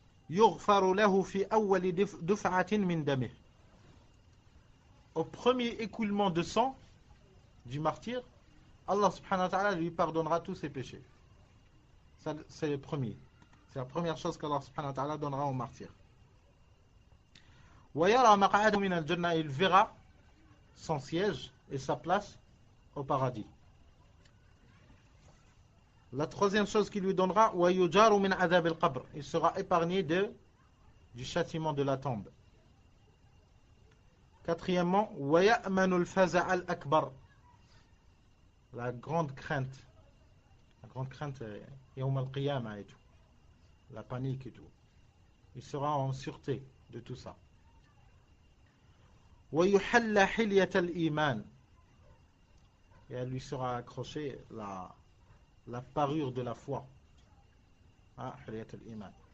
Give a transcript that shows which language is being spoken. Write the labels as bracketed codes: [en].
[ar] يغفر له في أول دفعة من دمه. [fr] Au premier écoulement de sang du martyr, Allah subhanahu wa ta'ala lui pardonnera tous ses péchés. Ça, c'est le premier. C'est la première chose qu'Allah subhanahu wa ta'ala donnera au martyr. [ar] وَيَرَى مَقْعَدَهُ مِنَ الْجَنَّةِ. [fr] Il verra son siège et sa place au paradis. La troisième chose qu'il lui donnera, [ar] وَيُجَارُ مِنْ عَذَابِ الْقَبْرِ. [fr] Il sera épargné du châtiment de la tombe. Quatrièmement, [ar] وَيَأْمَنُ الْفَزَعَ الْأَكْبَرِ. [fr] La grande crainte. La grande crainte, [ar] يوم القيامة [fr] et tout. La panique et tout. Il sera en sûreté de tout ça. [ar] وَيُحَلَّ حِلْيَةَ الْإِيمَانِ. [fr] et elle lui sera accrochée la parure de la foi. [ar] Huliyat al-Iman.